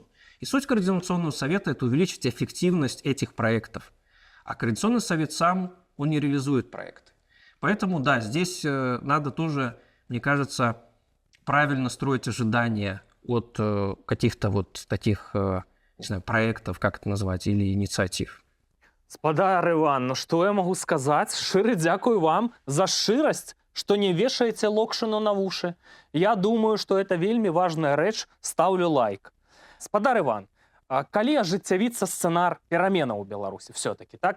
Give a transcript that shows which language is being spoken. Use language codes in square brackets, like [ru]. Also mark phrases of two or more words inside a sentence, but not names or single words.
[ru] И суть Координационного совета – это увеличить эффективность этих проектов. А Координационный совет сам, он не реализует проекты. Поэтому, да, здесь надо тоже, мне кажется, правильно строить ожидания от каких-то вот таких, не знаю, проектов, как это назвать, или инициатив. [be] Спадар Іван, ну што я магу сказаць? Шчыры дзякуй вам за шчырасць, што не вешаеце локшыну на вушы. Я думаю, што это вельмі важная рэч, стаўлю лайк. Спадар Іван, калі ажыццявіцца сцэнар пераменаў у Беларусі все-таки, так?